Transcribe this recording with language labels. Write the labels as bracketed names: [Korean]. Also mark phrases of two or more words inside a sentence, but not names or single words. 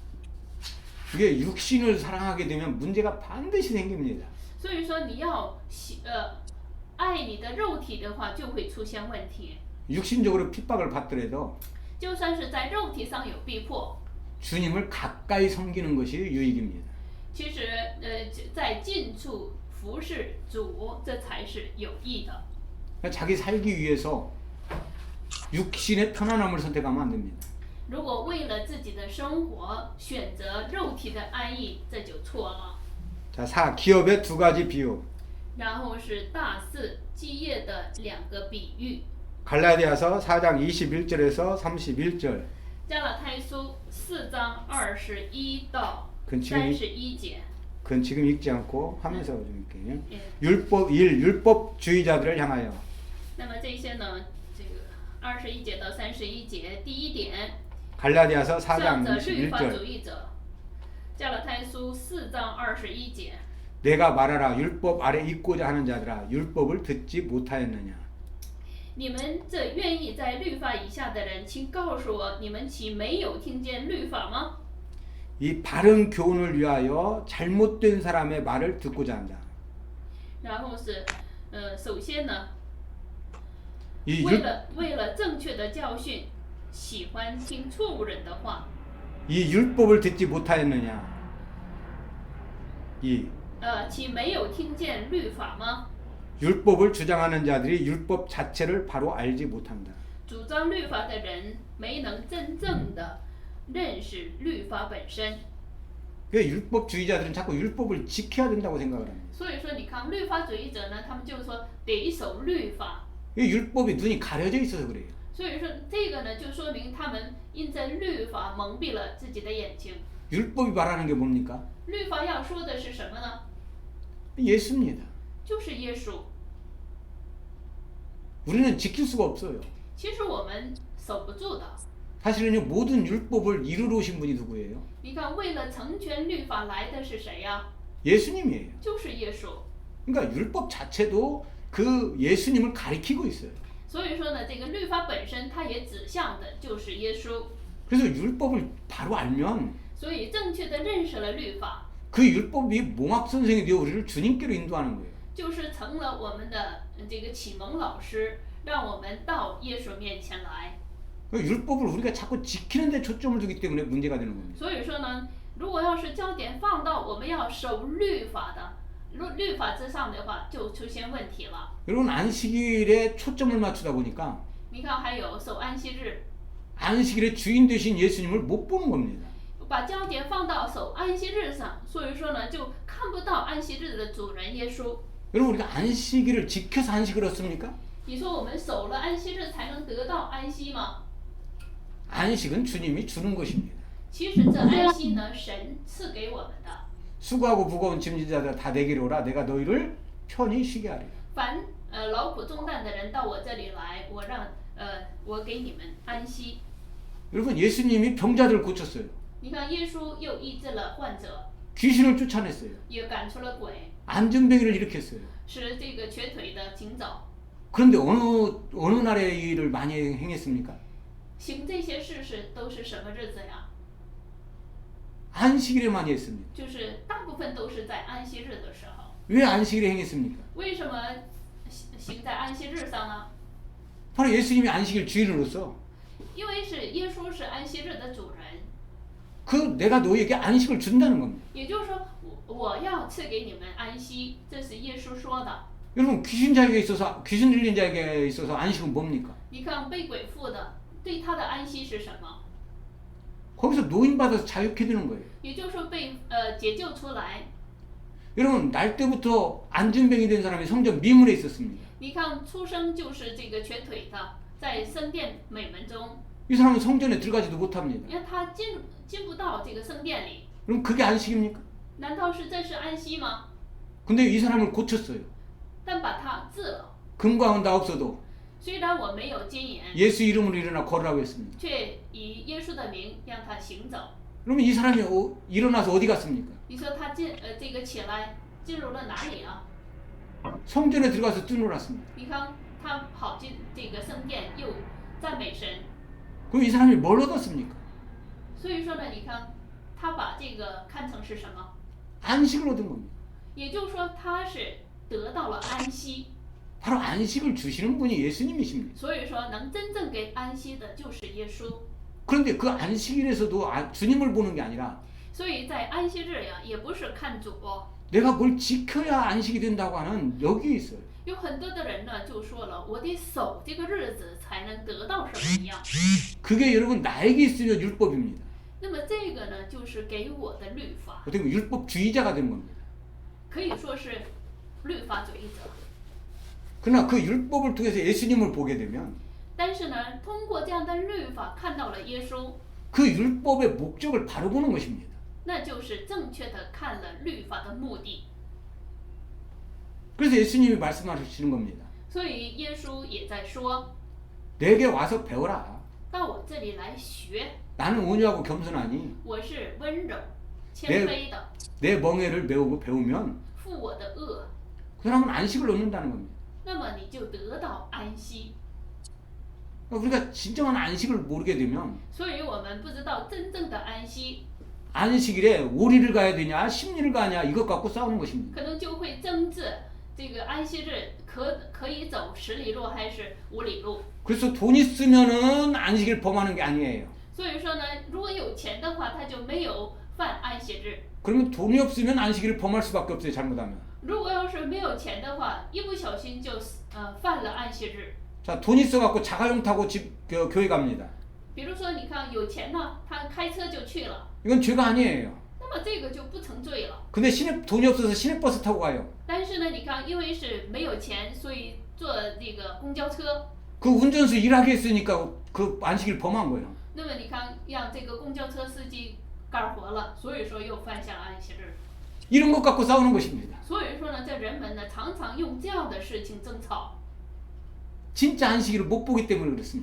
[Korean] 이게 육신을 사랑하게 되면 문제가 반드시 생깁니다. [Chinese] 所以说，你要爱你的肉体的话，就会出现问题。 [Korean] 육신적으로 핍박을 받더라도 [Chinese] 就算是在肉体上有逼迫， [Korean] 주님을 가까이 섬기는 것이 유익입니다. [Chinese] 其实在近处服侍主，这才是有益的。 [Korean] 자기 살기 위해서 육신의 편안함을 선택하면 안 됩니다. [Chinese] 如果为了自己的生活选择肉体的安逸，这就错了。 [Korean] 자, 4. 기업의 두 가지 비유. [Chinese] 然后是大4基业的2个比喻。 [Korean] 갈라디아서 4장 21절에서 31절. [Chinese] 加拉太书4章21到 [Korean] 그건 지금 [Chinese] 31节。 [Korean] 그건 지금 읽지 않고 하면서 좀 읽게요. 예. 율법주의자들을 향하여. [Chinese] 那么这些呢，这个21节到31节，第一点， [Korean] 갈라디아서 [Chinese] 向 [Korean] 4장 [Chinese] 着律法主 [Korean] 21절. [Chinese] 义者。加拉太书4章21节。 [Korean] 내가 말하라 율법 아래 있고자 하는 자들아 율법을 듣지 못하였느냐. [Chinese] 你们这愿意在律法以下的人，请告诉我，你们岂没有听见律法吗？ [Korean] 이 바른 교훈을 위하여 잘못된 사람의 말을 듣고자 한다. [Chinese] 然后是，首先呢， [Korean] 이 [Chinese] 为了正确的教训，喜欢听错误人的话。 [Korean] 율법을 듣지 못하였느냐. [Chinese] 岂没有听见律法吗？ [Korean] 율법을 주장하는 자들이 율법 자체를 바로 알지 못한다. [Chinese] 主张律法的人没能真正的认识律法本身。 [Korean] 율법주의자들은 자꾸 율법을 지켜야 된다고 생각을 합니다. [Chinese] 所以说，你看律法主义者呢，他们就说得守律法。 [Korean] 율법이 눈이 가려져 있어서 그래요. [Chinese] 所以说，这个呢，就说明他们因着律法蒙蔽了自己的眼睛。 [Korean] 율법이 말하는 게 뭡니까? [Chinese] 律法要说的是什么呢？ [Korean] 예수입니다. [Chinese] 就是耶稣。 [Korean] 우리는 지킬 수가 없어요. [Chinese] 其实我们守不住的。 [Korean] 사실은요 모든 율법을 이루러 오신 분이 누구예요? [Chinese] 你看，为了成全律法来的是谁呀？ [Korean] 예수님이에요. [Chinese] 就是耶稣。 [Korean] 그러니까 율법 자체도 그 예수님을 가리키고 있어요. [Chinese] 所以说呢，这个律法本身它也指向的就是耶稣。 [Korean] 그래서 율법을 바로 알면 [Chinese] 所以正确的认识了律法， [Korean] 그 율법이 몽학 선생이 되어 우리를 주님께로 인도하는 거예요. [Chinese] 就是成了我们的这个启蒙老师，让我们到耶稣面前来。 [Korean] 율법을 우리가 자꾸 지키는 데 초점을 두기 때문에 문제가 되는 겁니다. [Chinese] 所以说呢，如果要是焦点放到我们要守律法的律法之上的话，就出现问题了。 [Korean] 여러분 안식일에 초점을 맞추다 보니까 [Chinese] 你看，还有守安息日， [Korean] 안식일의 주인 되신 예수님을 못 보는 겁니다. [Chinese] 把焦点放到守安息日上，所以说呢，就看不到安息日的主人耶稣。 [Korean] 여러분 우리가 안식일을 지켜서 안식을 얻습니까? [Chinese] 你说我们守了安息日才能得到安息吗？ [Korean] 안식은 주님이 주는 것입니다. [Chinese] 其实这安息呢，神赐给我们的。 [Korean] 수고하고 무거운 짐진 자들 다 내게로 오라 내가 너희를 편히 쉬게 하리라. [Chinese] 凡劳苦重担的人到我这里来，我给你们安息。 [Korean] 여러분 예수님이 병자들을 고쳤어요. [Chinese] 你看，耶稣又医治了患者。 [Korean] 귀신을 쫓아냈어요. [Chinese] 也赶出了鬼， [Korean] 안전병이를 일으켰어요. [Chinese] 使这个瘸腿的行走。 [Korean] 그런데 어느 날에 이 일을 많이 행했습니까? [Chinese] 行这些事都是什么日子呀？ [Korean] 안식일에 많이 했습니다. [Chinese] 就是大部分都是在安息日的时候。 [Korean] 왜 안식일에 행했습니까? [Chinese] 为什么行在安息日上呢？ [Korean] 바로 예수님이 안식일 주인으로서 [Chinese] 因为是耶稣是安息日的主人， [Korean] 그 내가 너에게 안식을 준다는 겁니다. [Chinese] 也就是说我要赐给你们安息，这是耶稣说的。 [Korean] 여러분 귀신 들린 자에게 있어서 안식은 뭡니까? [Chinese] 你看被鬼附的，对他的安息是什么？ [Korean] 거기서 노인받아서 자유케 되는 거예요. [Chinese] 也就是说被解救出来。 [Korean] 여러분 날 때부터 안전병이 된 사람이 성전 미문에 있었습니다. [Chinese] 你看出生就是这个瘸腿的，在圣殿美门中， [Korean] 이 사람은 성전에 들어가지도 못합니다. [Chinese] 你看他进不到这个圣殿里， [Korean] 그럼 그게 안식입니까? [Chinese] 难道是这是安息吗？ [Korean] 근데 이 사람을 고쳤어요. [Chinese] 但把他治了， [Korean] 금과 은 다 없어도 [Chinese] 虽然我没有金银， [Korean] 예수 이름으로 일어나 걸으라고 했습니다. [Chinese] 却以耶稣的名让他行走。 [Korean] 그러면 이 사람이 일어나서 어디 갔습니까? [Chinese] 你说他这个起来进入了哪里啊？ [Korean] 성전에 들어가서 뛰놀았습니다. [Chinese] 你看他跑进这个圣殿，又赞美神。 [Korean] 그럼 이 사람이 뭘 얻었습니까? [Chinese] 所以说呢，你看他把这个看成是什么？ [Korean] 안식을 얻은 겁니다. [Chinese] 也就是说他是得到了安息。 [Korean] 바로 안식을 주시는 분이 예수님이십니다. [Chinese] 所以说能真正给安息的就是耶稣。 [Korean] 그런데 그 안식일에서도 주님을 보는 게 아니라 [Chinese] 所以在安息日呀，也不是看主。 [Korean] 내가 뭘 지켜야 안식이 된다고 하는 여기에 있어요. [Chinese] 有很多的人呢就说了，我得守这个日子才能得到什么一样。 [Korean] 그게 여러분 나에게 있으면 율법입니다. [Chinese] 那么这个呢，就是给我的律法， [Korean] 어떻게 보면 율법주의자가 되는 겁니다. [Chinese] 可以说是律法主义者。 [Korean] 그러나 그 율법을 통해서 예수님을 보게 되면 [Chinese] 但是呢，通过这样的律法看到了耶稣， [Korean] 그 율법의 목적을 바로 보는 것입니다. [Chinese] 那就是正确的看了律法的目的。 [Korean] 그래서 예수님이 말씀하시는 겁니다. [Chinese] 所以耶稣也在说， [Korean] 내게 와서 배워라. [Chinese] 到我这里来学， [Korean] 나는 온유하고 겸손하니 [Chinese] 我是温柔谦卑的， [Korean] 내 멍에를 배우면 [Chinese] 负我的恶， [Korean] 그 사람은 안식을 얻는다는 겁니다. [Chinese] 那么你就得到安息。 [Korean] 우리가 진정한 안식을 모르게 되면 [Chinese] 所以我们不知道真正的安息， [Korean] 안식일에 오리를 가야 되냐 십리를 가냐 이것 갖고 싸우는 것입니다. [Chinese] 可能就会争执这个安息日可以走10里路还是5里路。 [Korean] 그래서 돈 있으면은 안식일 범하는 게 아니에요. [Chinese] 所以说呢，如果有钱的话，他就没有犯安息日； [Korean] 그러면 돈이 없으면 안식일을 범할 수밖에 없어요. 잘못하면. [Chinese] 如果要是没有钱的话，一不小心就犯了安息日。 [Korean] 자, 돈 있어갖고 자가용 타고 교회 갑니다. [Chinese] 比如说，你看有钱呢，他开车就去了， [Korean] 이건 죄가 아니에요. [Chinese] 那么这个就不成罪了。 [Korean] 근데 돈이 없어서 시내버스 타고 가요. [Chinese] 但是呢，你看，因为是没有钱，所以坐这个公交车。 [Korean] 그 운전수 일하게 했으니까 그 안식일 범한 거예요. [Chinese] 那么你看，让这个公交车司机干活了，所以说又犯下了安息日。 [Korean] 이런 것 갖고 싸우는 것입니다. [Chinese] 所以说呢，这人们呢常常用这样的事情争吵， [Korean] 진짜 안식일을 못 보기 때문에 그렇습니다.